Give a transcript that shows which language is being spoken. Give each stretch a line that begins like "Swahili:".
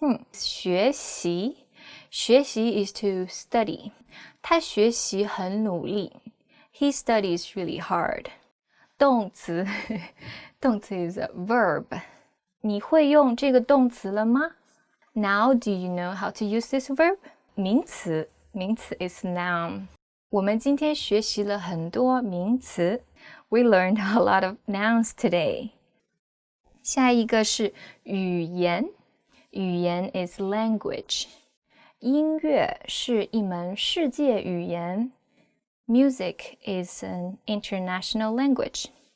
English: 学习is to study.
Chinese: 他学习很努力。
English: He studies really hard.
Chinese: 动词
English: is a verb.
Chinese: 你会用这个动词了吗？
English: Now do you know how to use this verb? 名词 is noun.
Chinese: 我们今天学习了很多名词。
English: We learned a lot of nouns today.
Chinese: 下一个是语言。
English: 语言 is language.
Chinese: 音乐是一门世界语言。
English: Music is an international language.